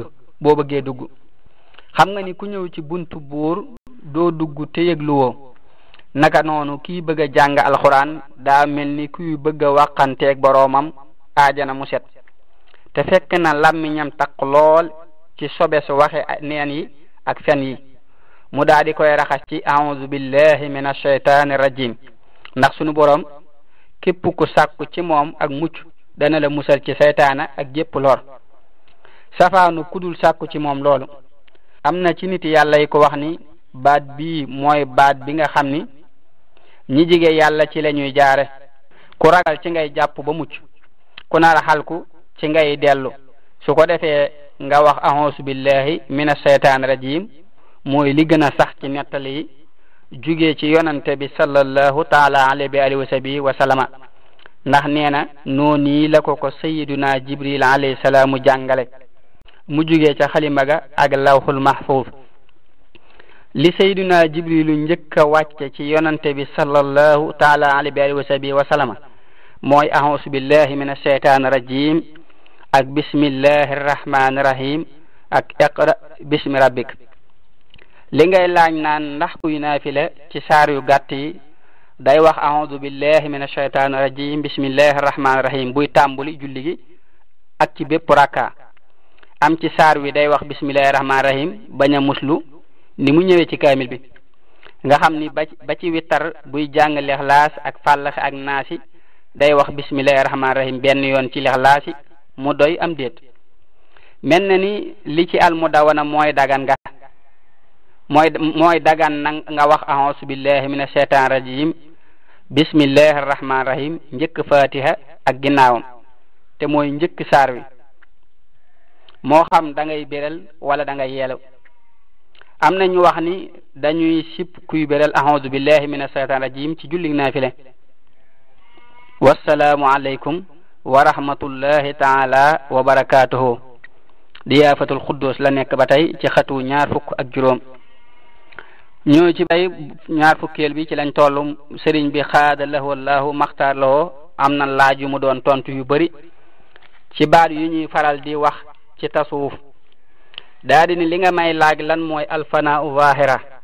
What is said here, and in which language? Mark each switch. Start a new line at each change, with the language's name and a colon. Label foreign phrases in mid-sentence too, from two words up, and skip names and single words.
Wolof: boo bëggee dugg xam nga ni ku ñëw ci buntu buur doo dugg te yëgluwoo naka noonu kii bëgg a jàng alxuraan daa mel ni kuy bëgg a wàqanteeg boroomam aajana mu set te fekk na làmmiñam taq lool ci sobe su waxe neen yi ak fen yi mu daal di koy raxas ci
Arabic: أعوذ بالله من الشيطان الرجيم
Wolof: ndax sunu boroom képp ku sàkku ci moom ak mucc dana la musal ci seytaana ak jépp lor safaanu kudul sàkku ci moom loolu am na ci nit yàlla yi ko wax ni baat bii mooy baat bi nga xam ni ñi jige yàlla ci la ñuy jaare ku ragal ci ngay jàpp ba mucc ku nar a xalku ci ngay dellu su ko defee nga wax
Arabic: أعوذ بالله من الشيطان الرجيم
Wolof: mooy li gën a sax ci nettali yi jugee ci yonante bi
Arabic: صلى الله تعالى عليه وصحبه وسلم
Wolof: ndax nee na noonu la ko
Arabic: سيدنا جبريل عليه السلام
Wolof: jàngale mu jugee ca xalima ga ak
Arabic: اللوح المحفوظ
Wolof: li sayyiduna jibrilu njëkk a wàcce ci yonante bi
Arabic: صلى الله تعالى عليه وصحبه وسلم
Wolof: mooy
Arabic: أعوذ بالله من الشيطان الرجيم
Wolof: ak
Arabic: بسم الله الرحمن الرحيم
Wolof: ak
Arabic: اقرأ باسم ربك
Wolof: li ngay laaj naan ndax kuy naafila ci saar yu gàtt yi day wax
Arabic: أعوذ بالله من الشيطان الرجيم بسم الله الرحمن الرحيم
Wolof: buy tàmbuli julli gi ak ci bépp rakka am ci saar wi day wax
Arabic: بسم الله الرحمن الرحيم
Wolof: bañ a muslu ni mu ñëwee ci kaamil bi nga xam ni ba ci wittar buy jàng lixlaas ak fàllaxe ak naasi day wax
Arabic: بسم الله الرحمن الرحيم
Wolof: benn yoon ci lixlaasi mu doy am déet mel na ni li ci al mudawana mooy dagan nga mooy dagan na nga wax
Arabic: أعوذ بالله من الشيطان الرجيم بسم الله الرحمن الرحيم
Wolof: njëkk fatiha ak ginnaawam te mooy njëkk saar wi moo xam da ngay béral wala da ngay yeelu am na ñu wax ni dañuy sip kuy béral
Arabic: أعوذ بالله من الشيطان الرجيم
Wolof: ci julli naafile
Arabic: والسلام عليكم ورحمة الله تعالى وبركاته
Wolof: diyaafatul xuddus la nekk ba tey ci xatu ñaar fukk ak juróom ñoo ci bay ñaar fukkeel bi ci lañ tollu sëriñ bi xaada lahu wallahu maxtaar lahu am na laaj yu mu doon tontu yu bari ci baat yu ñuy faral di wax ci tasawuf daa di ni li nga may laaj lan mooy alfanaa zahira